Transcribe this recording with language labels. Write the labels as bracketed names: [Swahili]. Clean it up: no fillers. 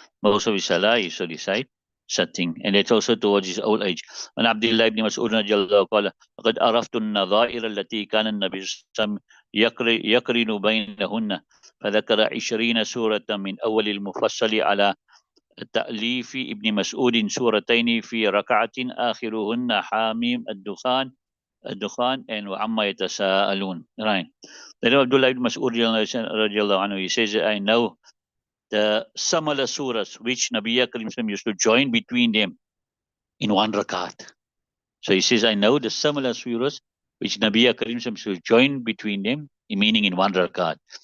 [English] Most of his salah is to recite sitting, and it's also towards his old age. When Abdullah ibn Mas'ud radiallahu anhu [Arabic] قد عرفت النظائر التي كان النبي صلى الله عليه وسلم يقرن بينهن فذكر 20 سورة من أول المفصل على تأليف ابن مسعود سورتين في ركعة آخرهن حاميم الدخان [English] and [Arabic] وعما يتساءلون. [English] Right. Then Abdullah ibn Mas'ud radiallahu anhu, he says, I know the similar surahs which Nabi Karim used to join between them in one rakat. So he says, I know the similar surahs which Nabi Karim used to join between them, meaning in one rakat.